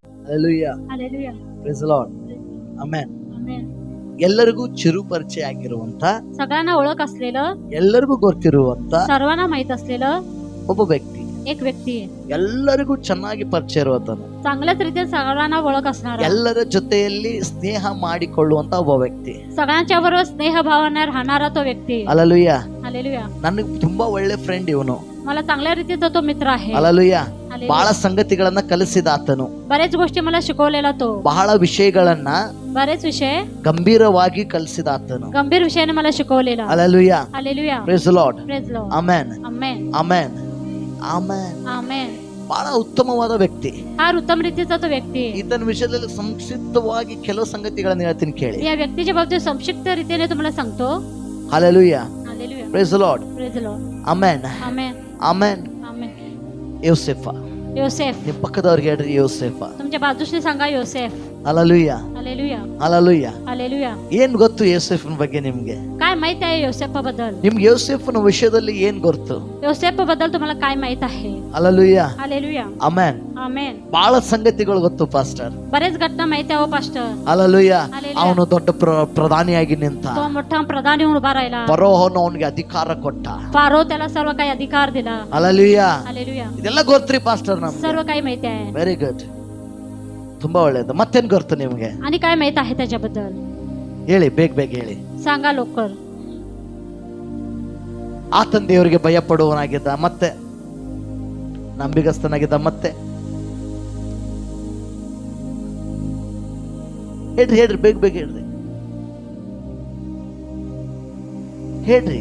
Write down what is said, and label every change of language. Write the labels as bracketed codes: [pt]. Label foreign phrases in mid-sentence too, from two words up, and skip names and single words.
[en] Hallelujah. Hallelujah. Praise the Lord. Amen. Amen. [kn] ಎಲ್ಲರಿಗೂ ಚಿರು ಪರಿಚಯ ಆಗಿರುವಂತ, [mr] सगळ्यांना ओळख असलेलं, [kn] ಎಲ್ಲರಿಗೂ ಗೊತ್ತಿರುವಂತ [mr] सर्वांना माहित असलेलं [kn] ಒಬ್ಬ ವ್ಯಕ್ತಿ, [mr] एक व्यक्ती आहे. [kn] ಎಲ್ಲರಿಗೂ ಚೆನ್ನಾಗಿ ಪರಿಚಯ ಇರುವಂತನು, [mr] चांगल्याच रीतीने सगळ्यांना ओळख असणार, [kn] ಎಲ್ಲರ ಜೊತೆಯಲ್ಲಿ ಸ್ನೇಹ ಮಾಡಿಕೊಳ್ಳುವಂತ ಒಬ್ಬ ವ್ಯಕ್ತಿ. [mr] सगळ्यांच्या बरोबर स्नेह भावाने राहणारा तो व्यक्ती. [kn] ಅಲಲುಯ್ಯ. [mr] हालेलुया. [kn] ನನಗೆ ತುಂಬಾ ಒಳ್ಳೆ ಫ್ರೆಂಡ್ ಇವನು. [mr] मला चांगल्या रीतीचा तो मित्र आहे. [kn] ಅಲಲುಯ್ಯ. [mr] हालेलुया. [kn] ಬಹಳ ಸಂಗತಿಗಳನ್ನ ಕಲಿಸಿದ ಆತನು, [mr] बरेच गोष्टी मला शिकवलेला तो, [kn] ಬಹಳ ವಿಷಯಗಳನ್ನ [mr] बरेच विषय [kn] ಗಂಭೀರವಾಗಿ ಕಲಿಸಿದ ಆತನು. [mr] गंभीर विषयाने मला शिकवलेला. [kn] ಅಲಲುಯ್ಯ. [mr] हालेलुया. [en] Praise the Lord. Praise Lord. [kn] ಆಮೆನ್. [mr] आमेन. [kn] ಆಮೆನ್. ಆಮೆನ್. [mr] आमेन. [kn] ಬಹಳ ಉತ್ತಮವಾದ ವ್ಯಕ್ತಿ. [mr] फार उत्तम रीतीचा तो व्यक्ती. [kn] ಈತನ ವಿಷಯದಲ್ಲಿ ಸಂಕ್ಷಿಪ್ತವಾಗಿ ಕೆಲವು ಸಂಗತಿಗಳನ್ನ ಹೇಳ್ತೀನಿ ಕೇಳಿ. [mr] या व्यक्तीच्या बाबतीत संक्षिप्त रीतीने तुम्हाला सांगतो. [kn] ಹalleluya. [mr] हालेलुया. [en] Praise the Lord. Praise Lord. [kn] ಆಮೆನ್. [mr] आमेन. [kn] ಆಮೆನ್. [mr] आमेन. [kn] ಯೋಸೇಫ. [mr] योसेफ. [kn] ನಿಮ್ಮ ಪಕ್ಕದವ್ರಿಗೆ ಹೇಳ್ರಿ ಯೋಸೇಫ. [mr] तुमच्या बाजूने सांगा योसेफ. [kn] ಹalleluya. [mr] हालेलुया. [kn] ಹalleluya. [mr] हालेलुया. [kn] ಏನ್ ಗೊತ್ತು ಯೋಸೇಫನ ಬಗ್ಗೆ ನಿಮ್ಗೆ? [mr] काय माहित आहे योसेफ बद्दल? [kn] ನಿಮ್ಗೆ ಯೋಸೇಫನ ವಿಷಯದಲ್ಲಿ ಏನ್ ಗೊತ್ತು? [mr] योसेफ बद्दल तुम्हाला काय माहित आहे? [kn] ಹalleluya. [mr] हालेलुया. [kn] ಆಮೆನ್. [mr] आमेन. [kn] ಬಹಳ ಸಂಗತಿಗಳು ಗೊತ್ತು ಪಾಸ್ಟರ್. [mr] बरेच घटना माहिती आहे पास्टर. [kn] ಹalleluya. [mr] Hallelujah. [kn] ಅವನು ದೊಡ್ಡ ಪ್ರಧಾನಿಯಾಗಿ ನಿಂತ. [mr] तो मोठा प्रधानी होऊन उभा राहिला. [kn] ಫರೋಹನು ಅವನಿಗೆ ಅಧಿಕಾರ ಕೊಟ್ಟ. [mr] फारो त्याला सर्व काही अधिकार दिला. [kn] ಹalleluya. [mr] हालेलुया. [kn] ಇದೆಲ್ಲ ಗೊತ್ತ್ರಿ ಪಾಸ್ಟರ್ ನಮ್ಗೆ? [mr] सर्व काही माहिती आहे. [en] very good. [kn] ತುಂಬಾ ಒಳ್ಳೇದು. ಮತ್ತೇನ್ ಗೊತ್ತು ನಿಮ್ಗೆ? [mr] आणि काय माहित आहे त्याच्याबद्दल? [kn] ಹೇಳಿ, ಬೇಗ ಬೇಗ ಹೇಳಿ. [mr] सांगा लवकर. [kn] ಆತನ ದೇವರಿಗೆ ಭಯ ಪಡುವವನಾಗಿದ್ದ, ಮತ್ತೆ ನಂಬಿಗಸ್ತನಾಗಿದ್ದ, ಮತ್ತೆ ಹೇಳ್ರಿ ಹೇಳ್ರಿ, ಬೇಗ ಬೇಗ ಹೇಳ್ರಿ, ಹೇಳ್ರಿ.